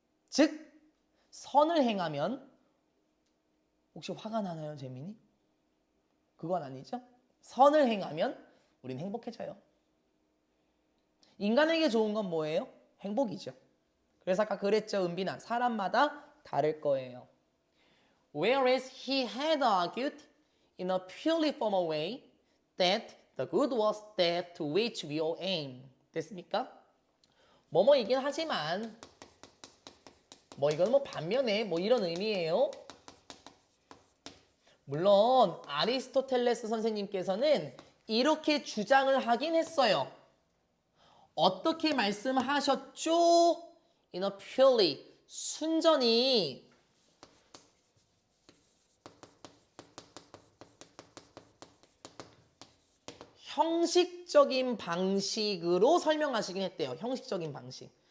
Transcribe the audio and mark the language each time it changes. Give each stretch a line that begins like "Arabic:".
Korean: 즉, 선을 행하면, 혹시 화가 나나요, 재민이? 그건 아니죠? 선을 행하면 우린 행복해져요. 인간에게 좋은 건 뭐예요? 행복이죠. 그래서 아까 그랬죠, 은빈아. 사람마다 다를 거예요.
English: Whereas he had argued in a purely formal way that the good was that to which we all aim.
Korean: 됐습니까? 뭐뭐이긴 하지만 뭐 이건 뭐 반면에 뭐 이런 의미예요. 물론 아리스토텔레스 선생님께서는 이렇게 주장을 하긴 했어요. 어떻게 말씀하셨죠?
English: In a purely
Korean: 순전히 형식적인 방식으로 설명하시긴 했대요. 형식적인 방식.